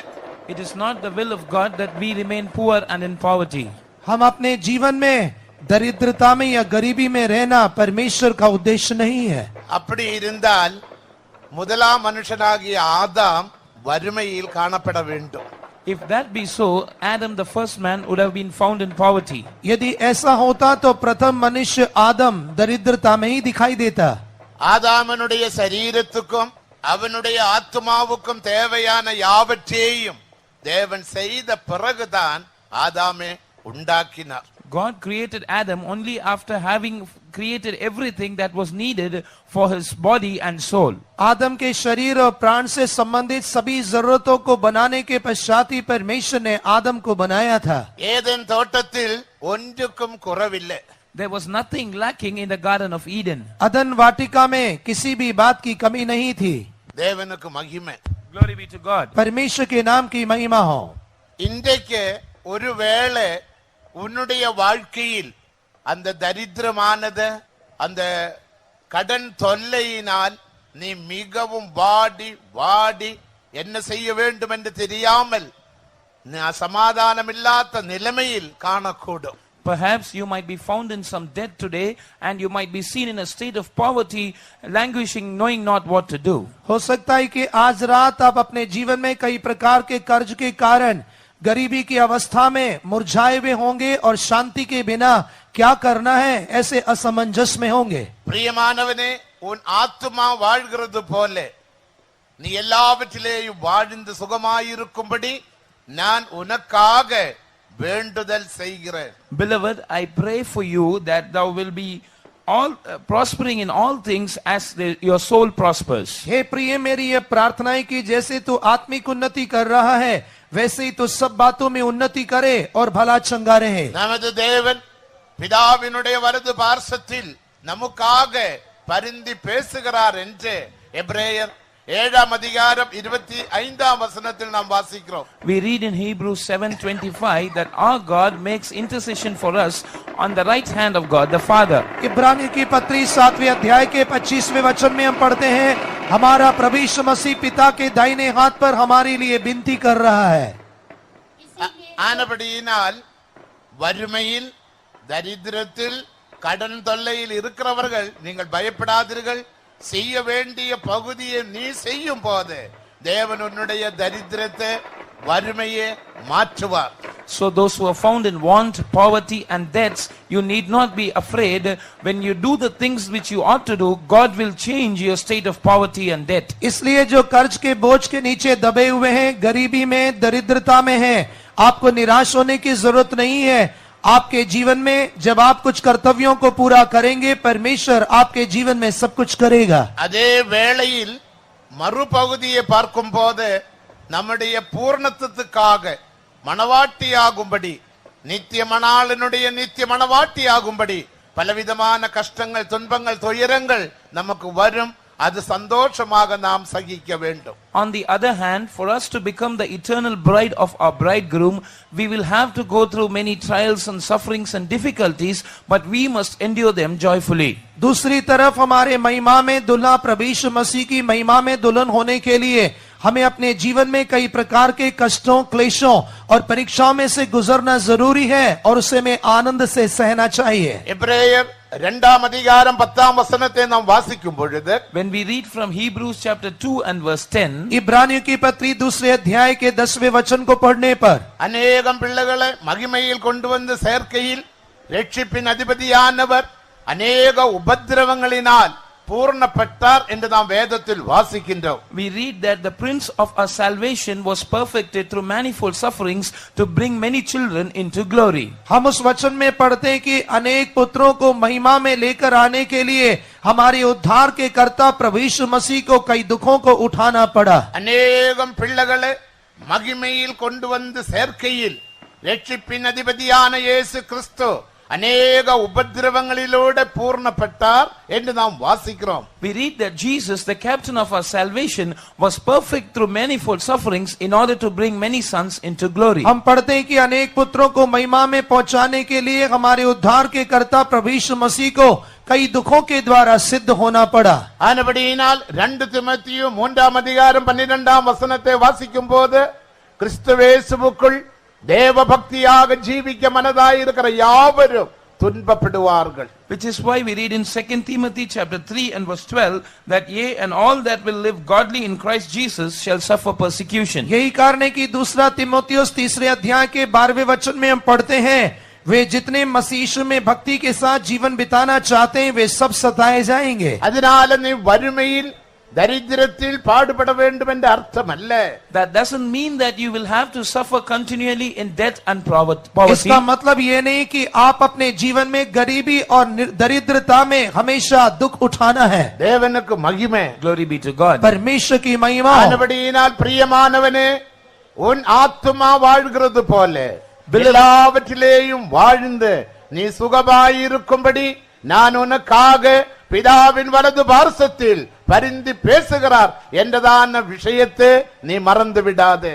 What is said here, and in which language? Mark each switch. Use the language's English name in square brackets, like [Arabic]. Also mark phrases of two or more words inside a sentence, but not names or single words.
[English] It is not the will of God that we remain poor and in poverty. [Hindi] हम अपने जीवन में दरिद्रता में या गरीबी में रहना परमेश्वर का उद्देश्य नहीं है. [Tamil] அப்படி இருந்தால் முதலாம் மனுஷனாகிய ஆதாம் வறுமையில் காணப்பட வேண்டும். [English] If that be so, Adam the first man would have been found in poverty. [Hindi] यदि ऐसा होता तो प्रथम मनुष्य आदम दरिद्रता में ही दिखाई देता. [Tamil] ஆதாமனுடைய சரீரத்துக்கும் அவனுடைய ஆத்மாவுக்கும் தேவையான யாவற்றையும் தேவன் செய்த பிறகுதான் ஆதாமே உண்டாக்கினார். [English] God created Adam only after having created everything that was needed for his body and soul. [Hindi] आदम के शरीर और प्राण से संबंधित सभी जरूरतों को बनाने के पश्चात ही परमेश्वर ने आदम को बनाया था. [Tamil] ஏதேன் தோட்டத்தில் ஒன்றுக்கும் குறைவில்லை. [English] There was nothing lacking in the Garden of Eden. [Hindi] अदन वाटिका में किसी भी बात की कमी नहीं थी. [Tamil] தேவனுக்கு மகிமை. [English] Glory be to God. [Hindi] परमेश्वर के नाम की महिमा हो. [Tamil] இன்றைக்கு ஒருவேளை உன்னுடைய வாழ்க்கையில் அந்த தரித்திரமானது அந்த கடன் தொல்லையினால் நீ மிகவும் வாடி வாடி என்ன செய்ய வேண்டும் என்று தெரியாமல் சமாதானமில்லாத நிலைமையில் காணக்கூடும். [English] Perhaps you might be found in some debt today and you might be seen in a state of poverty, languishing, knowing not what to do. [Hindi] हो सकता है कि आज रात आप अपने जीवन में कई प्रकार के कर्ज के कारण गरीबी की अवस्था में मुरझाए हुए होंगे और शांति के बिना क्या करना है ऐसे असमंजस में होंगे. [Tamil] பிரியமானவனே, உன் ஆத்துமா வாழ்கிறது போல நீ எல்லாவற்றிலேயும் வாழ்ந்து சுகமாயிருக்கும்படி நான் உனக்காக வேண்டுதல் செய்கிறேன். [English] Beloved, I pray for you that thou will be all prospering in all things as your soul prospers. [Hindi] हे प्रिय, मेरी ये प्रार्थना है कि जैसे तू आत्मिक उन्नति कर रहा है वैसे ही तू सब बातों में उन्नति करे और भला चंगा रहे. [Tamil] நமது தேவன் பிதாவினுடைய வலது பார்சத்தில் நமக்காக பரிந்து பேசுகிறார் என்று எபிரேயர் 7ஆம் அதிகாரம் 25ஆம் வசனத்தில் நாம் வாசிக்கிறோம். [English] We read in Hebrews 7:25 that our God makes intercession for us on the right hand of God the Father. [Hindi] इब्रानियों की पत्री 7वें अध्याय के 25वें वचन में हम पढ़ते हैं, हमारा प्रभु यीशु मसीह पिता के दाहिने हाथ पर हमारे लिए विनती कर रहा है. [Tamil] ஆனபடியினால் வறுமையில் தரித்திரத்தில் கடன் தொல்லையில் இருக்கிறவர்கள் நீங்கள் பயப்படாதீர்கள். செய்ய வேண்டிய பகுதியை நீ செய்யும் போது தேவன் உன்னுடைய தரித்திரத்தை வறுமையை மாற்றுவார். [English] So those who are found in want, poverty and debts, you need not be afraid. When you do the things which you ought to do, God will change your state of poverty and debt. [Hindi] इसलिए जो कर्ज के बोझ के नीचे दबे हुए हैं, गरीबी में, दरिद्रता में हैं, आपको निराश होने की जरूरत नहीं है. आपके जीवन में जब आप कुछ कर्तव्यों को पूरा करेंगे, परमेश्वर आपके जीवन में सब कुछ करेगा. [Tamil] அதே வேளையில் மறுபகுதியை பார்க்கும் போது நம்முடைய பூர்ணத்துவத்துக்காக மனவாட்டியாகும்படி நித்திய மணாளனுடைய நித்திய மனவாட்டியாகும்படி பலவிதமான கஷ்டங்கள் துன்பங்கள் துயரங்கள் நமக்கு வரும். அது சந்தோஷமாக நாம் சகிக்க வேண்டும். [English] On the other hand, for us to become the eternal bride of our bridegroom, we will have to go through many trials and sufferings and difficulties, but we must endure them joyfully. [Hindi] दूसरी तरफ हमारे महिमा में दुल्हा प्रभु यीशु मसीह की महिमा में दुल्हन होने के लिए हमें अपने जीवन में कई प्रकार के कष्टों, क्लेशों और परीक्षाओं में से गुजरना जरूरी है और उसे हमें आनंद से सहना चाहिए. [Tamil] எபிரேயர் 2ஆம் அதிகாரம் 10ஆம் வசனத்தை நாம் வாசிக்கும் பொழுது, [English] When we read from Hebrews chapter 2 and verse 10, [Hindi] इब्रानियों की पत्री 2 अध्याय के 10वें वचन को पढ़ने पर [Tamil] அநேகம் பிள்ளைகளை மகிமையில் கொண்டு வந்து சேர்க்கையில் ரட்சிப்பின் அதிபதியானவர் அநேக உபத்திரவங்களினால் பூர்ணப்பட்டார் என்று நாம் வேதத்தில் வாசிக்கின்றோம். [English] we read that the prince of our salvation was perfected through manifold sufferings to bring many children into glory. [Hindi] हम उस वचन में पढ़ते हैं कि अनेक पुत्रों को महिमा में लेकर आने के लिए हमारे उद्धार के कर्ता प्रभु यीशु मसीह को कई दुखों को उठाना पड़ा. [Tamil] அநேகம் பிள்ளைகளை மகிமையில் கொண்டு வந்து சேர்க்கையில் ரட்சிப்பின் அதிபதியான இயேசு கிறிஸ்து அநேக உபத்திரவங்களிலோடு பூர்ணப்பட்டார் என்று நாம் வாசிக்கிறோம். [English] We read that Jesus, the captain of our salvation, was perfect through manifold sufferings in order to bring many sons into glory. [Hindi] हम पढ़ते हैं कि अनेक पुत्रों को महिमा में पहुंचाने के लिए हमारे उद्धार के कर्ता प्रभु यीशु मसीह को कई दुखों के द्वारा सिद्ध होना पड़ा. [Tamil] ஆனபடியினால் 2 தீமோத்தேயு 3ஆம் அதிகாரம் 12ஆம் வசனத்தை வாசிக்கும் போது கிறிஸ்துவேசுவுக்குள் தேவ பக்தியாக ஜீவிக்க மனதாயிருக்கிற யாவரும் துன்பப்படுவார்கள். [English] Which is why we read in 2 Timothy chapter 3 and verse 12 that yea, and all that will live godly in Christ Jesus shall suffer persecution. [Hindi] यही कारण है कि 2 तीमुथियुस 3 अध्याय के 12वें वचन में हम पढ़ते हैं, वे जितने मसीह यीशु में भक्ति के साथ जीवन बिताना चाहते हैं वे सब सताए जाएंगे. [Tamil] அதனால நீ வறுமையில் தரித்திரத்தில் பாடுபட வேண்டும் என்ற அர்த்தம் அல்ல. [English] That doesn't mean that you will have to suffer continually in debt and poverty. [Hindi] इसका मतलब ये नहीं कि आप अपने जीवन में गरीबी और दरिद्रता में हमेशा दुख उठाना है. [Tamil] தேவனுக்கு மகிமை. [English] Glory be to God. [Hindi] परमेश्वर की महिमा. [Tamil] ஆனபடியினால் பிரியமானவனே, உன் ஆத்துமா வாழ்கிறது போல எல்லாவற்றிலேயும் வாழ்ந்து நீ சுகமாயிருக்கும்படி நான் உனக்காக பிதாவின் வலது பார்சத்தில் பரிந்து பேசுகிறார் என்றதான விஷயத்தை நீ மறந்து விடாதே.